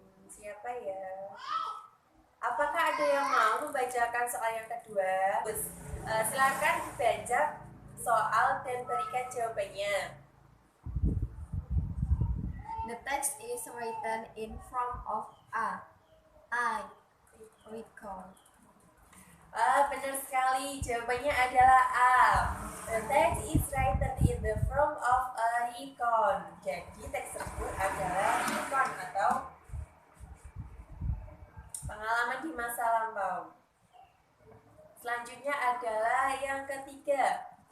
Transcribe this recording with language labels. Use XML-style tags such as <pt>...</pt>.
<id>Siapa ya? Apakah ada yang mau membacakan soal yang kedua? Silakan dibaca soal dan berikan jawabannya.</id> <en>The text is written in front of A. I recall.</en> <id>Benar sekali. Jawabannya adalah A.</id> <en>The text is written in the form of a recon.</en> <id>Jadi teks tersebut adalah recon atau pengalaman di masa lampau. Selanjutnya adalah yang ketiga.</id>